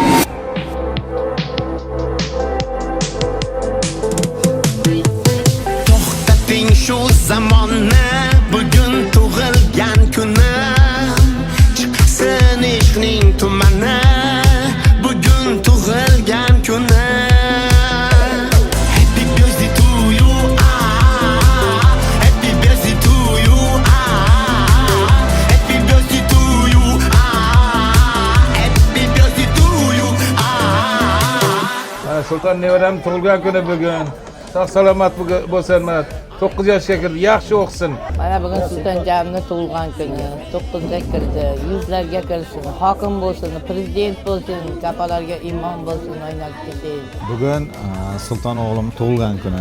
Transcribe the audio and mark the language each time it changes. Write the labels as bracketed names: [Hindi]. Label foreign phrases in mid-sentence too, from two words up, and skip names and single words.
[Uzbek] To'xtating shu zamonni, bugun tug'ilgan kunim. Chiqsin ishning tumani, bugun tug'ilgan kunim. [English] Happy birthday to you, happy birthday to you, happy birthday to you, happy birthday to you. [Uzbek] Sultan nevaram tug'ilgan kuni bugun. Sog' salomat bo'lsin. 9 yoshga kirdi, yaxshi o'qisin. Mana bugun Sultonjonimni tug'ilgan kuni. 9ga kirdi, yuzlarga kirsin, hokim bo'lsin, prezident bo'lsin, kapalarga imom bo'lsin, o'ynab ketaylik. Bugun Sulton o'g'lim tug'ilgan kuni.